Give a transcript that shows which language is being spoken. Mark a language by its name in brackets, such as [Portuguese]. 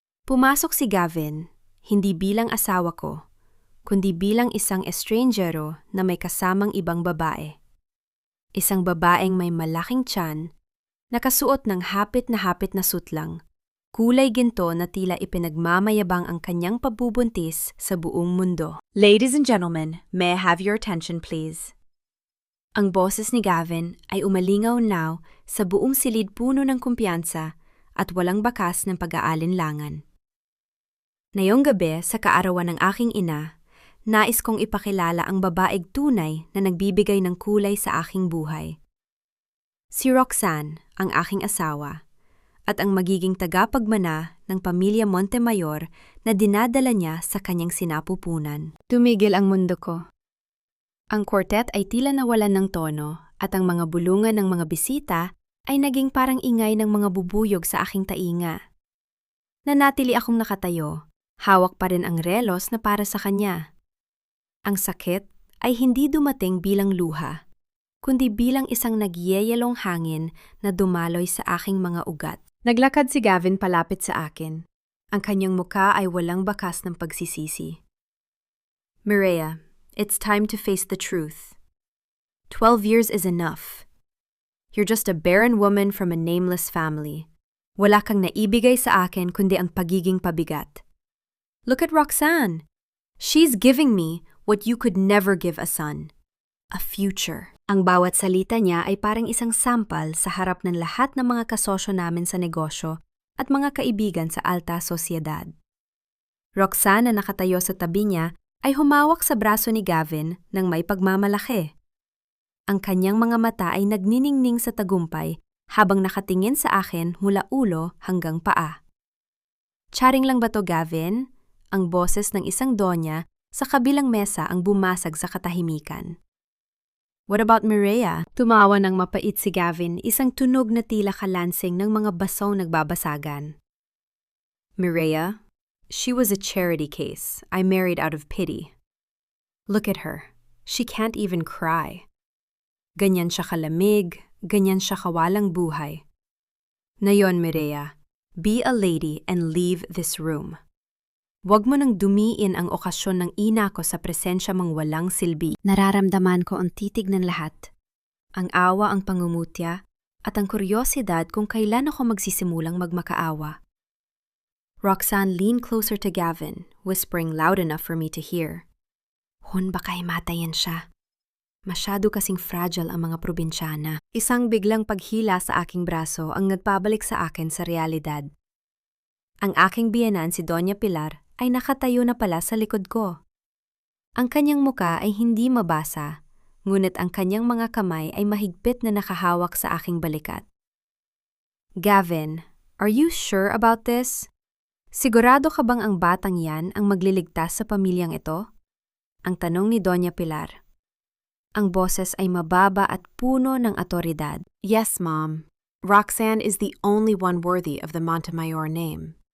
[Filipino] Pumasok si Gavin, hindi bilang asawa ko, kundi bilang isang estrangero na may kasamang ibang babae. Isang babaeng may malaking tiyan, nakasuot ng hapit na sutlang, kulay ginto na tila ipinagmamayabang ang kanyang pabubuntis sa buong mundo. [English] Ladies and gentlemen, may I have your attention please? [Filipino] Ang boses ni Gavin ay umalingaw-naw sa buong silid puno ng kumpiyansa at walang bakas ng pag-aalinlangan. Ngayong gabi sa kaarawan ng aking ina, nais kong ipakilala ang babaeng tunay na nagbibigay ng kulay sa aking buhay. Si Roxanne, ang aking asawa, at ang magiging tagapagmana ng pamilya Montemayor na dinadala niya sa kanyang sinapupunan. Tumigil ang mundo ko. Ang quartet ay tila nawalan ng tono at ang mga bulungan ng mga bisita ay naging parang ingay ng mga bubuyog sa aking tainga. Nanatili akong nakatayo, hawak pa rin ang relos na para sa kanya. Ang sakit ay hindi dumating bilang luha, kundi bilang isang nagyeyelong hangin na dumaloy sa aking mga ugat. Naglakad si Gavin palapit sa akin. Ang kanyang muka ay walang bakas ng pagsisisi. [English] Mireya, it's time to face the truth. 12 years is enough. You're just a barren woman from a nameless family. [Filipino] Wala kang naibigay sa akin kundi ang pagiging pabigat. [English] Look at Roxanne. She's giving me what you could never give a son. A future. [Filipino] Ang bawat salita niya ay parang isang sampal sa harap ng lahat ng mga kasosyo namin sa negosyo at mga kaibigan sa alta sosyedad. Roxanne na nakatayo sa tabi niya ay humawak sa braso ni Gavin ng may pagmamalaki. Ang kanyang mga mata ay nagniningning sa tagumpay habang nakatingin sa akin mula ulo hanggang paa. Charing lang ba to, Gavin? Ang boses ng isang donya sa kabilang mesa ang bumasag sa katahimikan. [English] What about Mireya? [Filipino] Tumawa ng mapait si Gavin, isang tunog na tila kalansing ng mga basong nagbabasagan. [English] Mireya? She was a charity case. I married out of pity. Look at her. She can't even cry. [Filipino] Ganyan siya kalamig, ganyan siya kawalang buhay. Ngayon, [English] Mireya, be a lady and leave this room. [Filipino] Huwag mo nang dumiin ang okasyon ng ina ko sa presensya mong walang silbi. Nararamdaman ko ang titig ng lahat. Ang awa, ang pangungutya, at ang kuryosidad kung kailan ako magsisimulang magmakaawa. [English] Roxanne leaned closer to Gavin, whispering loud enough for me to hear. [Filipino] Hon, baka himatayin siya. Masyado kasing fragile ang mga probinsyana. Isang biglang paghila sa aking braso ang nagpabalik sa akin sa realidad. Ang aking biyenan si Doña Pilar ay nakatayo na pala sa likod ko. Ang kanyang muka ay hindi mabasa, ngunit ang kanyang mga kamay ay mahigpit na nakahawak sa aking balikat. Gavin, [English] are you sure about this? [Filipino] Sigurado ka bang ang batang yan ang magliligtas sa pamilyang ito? Ang tanong ni Doña Pilar. Ang boses ay mababa at puno ng otoridad. [English] Yes, Mom. Roxanne is the only one worthy of the Montemayor name.